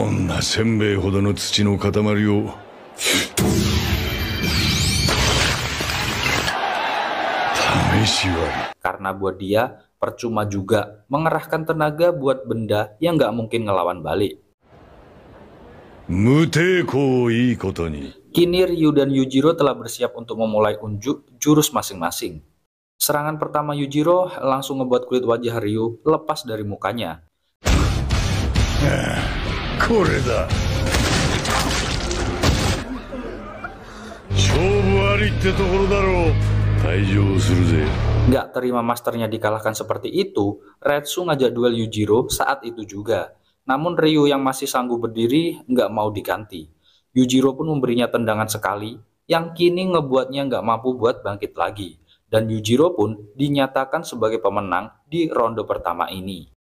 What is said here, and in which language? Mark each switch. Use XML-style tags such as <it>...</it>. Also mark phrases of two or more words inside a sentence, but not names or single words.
<id>Karena buat dia, percuma juga mengerahkan tenaga buat benda yang gak mungkin ngelawan balik. Kini Ryu dan Yujiro telah bersiap untuk memulai unjuk jurus masing-masing. Serangan pertama Yujiro langsung ngebuat kulit wajah Ryu lepas dari mukanya.</id> <ja>これだ。勝負ありってところだろう。退場するぜ。</ja> <id>Nggak terima masternya dikalahkan seperti itu, Retsu ngajak duel Yujiro saat itu juga. Namun Ryu yang masih sanggup berdiri nggak mau diganti. Yujiro pun memberinya tendangan sekali, yang kini ngebuatnya nggak mampu buat bangkit lagi. Dan Yujiro pun dinyatakan sebagai pemenang di ronde pertama ini.</id>